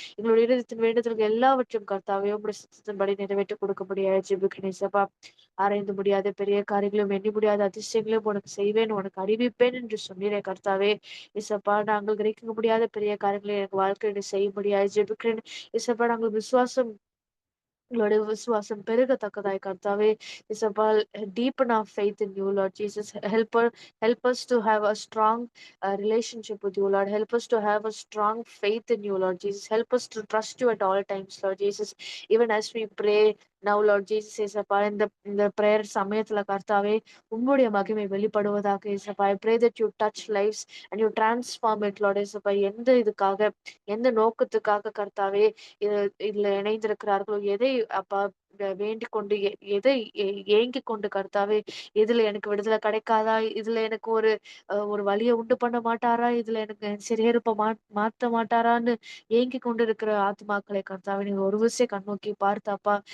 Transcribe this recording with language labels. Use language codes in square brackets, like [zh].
[ta] எங்களுடைய இருதயத்தின் வேண்டுதல்கள் எல்லாவற்றையும் கர்த்தாவே உம்முடைய சித்தத்தின்படி நிறைவேற்றி கொடுக்கும்படியாய் ஜெபிக்கிறேன் ஏசப்பா. ஆராய்ந்து முடியாத பெரிய காரியங்களும் எண்ணி முடியாத அதிசயங்களையும் உனக்கு செய்வேன், உனக்கு அறிவிப்பேன் என்று சொன்னீரே கர்த்தாவே. இசப்பா, நாங்கள் கிரகிக்க முடியாத பெரிய காரியங்களை எனக்கு வாழ்க்கையில் செய்ய முடியாது ஜெபிக்கிறேன். இசப்பா, நாங்கள் விசுவாசம் எங்களுடைய விசுவாசம் பெருகத்தக்கதாய் கர்த்தாவே இசப்பா [en] deepen our faith in you Lord Jesus. Help us to have a strong relationship with you Lord. Help us to have a strong faith in you Lord Jesus. Help us to trust you at all times Lord Jesus. Even as we pray now Lord Jesus [ta] இசப்பா இந்த prayer சமயத்துல கர்த்தாவே உம்முடைய மகிமை வெளிப்படுவதாக இசப்பா. [en] I pray that you touch lives and you transform it Lord இசப்பா. [ta] எந்த இதுக்காக எந்த நோக்கத்துக்காக கர்த்தாவே இதுல இணைந்திருக்கிறார்களோ எதை அப்பா வேண்டிக் கொண்டு எதை ஏங்கிக் கொண்டு கர்த்தாவே இதுல எனக்கு விடுதலை கிடைக்காதா, இதுல எனக்கு ஒரு வழியை உண்டு பண்ண மாட்டாரா, இதுல எனக்கு சிறையிருப்ப மாத்த மாட்டாரான்னு ஏங்கிக் கொண்டு இருக்கிற ஆத்மாக்களை கர்த்தாவே நீங்க ஒரு விஷயம் கண்ணோக்கி பார்த்தாப்பா.